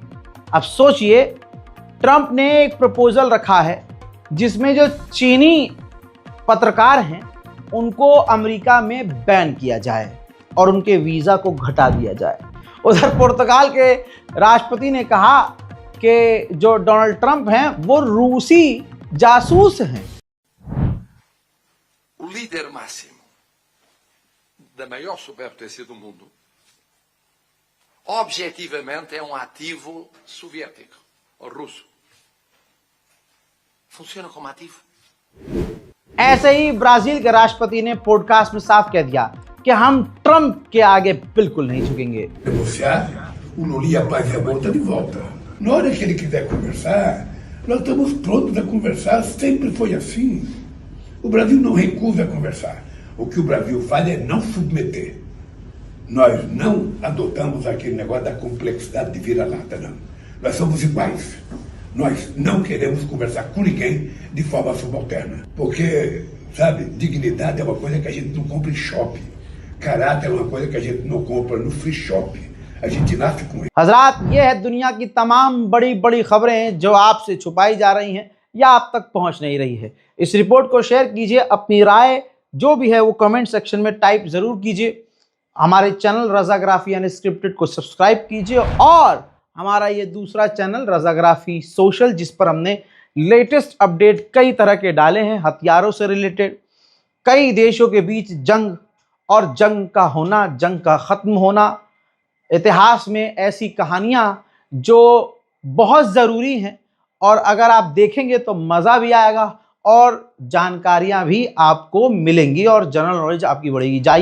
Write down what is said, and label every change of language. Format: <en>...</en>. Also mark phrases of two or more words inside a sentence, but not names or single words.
<hi>अब सोचिए, ट्रंप ने एक प्रपोजल रखा है जिसमें जो चीनी पत्रकार हैं उनको अमेरिका में बैन किया जाए और उनके वीज़ा को घटा दिया जाए। उधर पुर्तगाल के राष्ट्रपति ने कहा कि जो डोनाल्ड ट्रंप हैं वो रूसी जासूस हैं।</hi> <pt>O líder máximo da maior superpotência do mundo, objetivamente, é um ativo soviético, ou russo. Funciona como ativo.</pt> <hi>ऐसे ही ब्राजील के राष्ट्रपति ने पॉडकास्ट में साफ कह दिया कि हम ट्रंप के आगे बिल्कुल नहीं झुकेंगे।</hi> <pt>Negociar, o Lula e a paz e a volta de volta. Na hora que ele quiser conversar, nós estamos prontos a conversar, sempre foi assim. O Brasil não recusa conversar. O que o Brasil faz é não submeter. Nós não adotamos aquele negócio da complexidade de vira-lata, não. Nós somos iguais. Nós não queremos conversar com ninguém de forma subalterna. Porque, sabe, dignidade é uma coisa que a gente não compra em shopping. Caráter é uma coisa que a gente não compra no free shop. A gente nasce com ele.</pt> <hi>हजरात, ये है दुनिया की तमाम बड़ी बड़ी खबरें जो आपसे छुपाई जा रही हैं या आप तक पहुंच नहीं रही है। इस रिपोर्ट को शेयर कीजिए, अपनी राय जो भी है वो</hi> <en>comment section</en> <hi>में टाइप ज़रूर कीजिए। हमारे चैनल रज़ाग्राफी अनस्क्रिप्टेड को सब्सक्राइब कीजिए और हमारा ये दूसरा चैनल रज़ाग्राफी सोशल, जिस पर हमने</hi> <en>latest update</en> <hi>कई तरह के डाले हैं, हथियारों से रिलेटेड, कई देशों के बीच जंग और जंग का होना, जंग का ख़त्म होना, इतिहास में ऐसी कहानियाँ जो बहुत ज़रूरी हैं और अगर आप देखेंगे तो मज़ा भी आएगा और जानकारियाँ भी आपको मिलेंगी और</hi> <en>general knowledge</en> <hi>आपकी बढ़ेगी।</hi>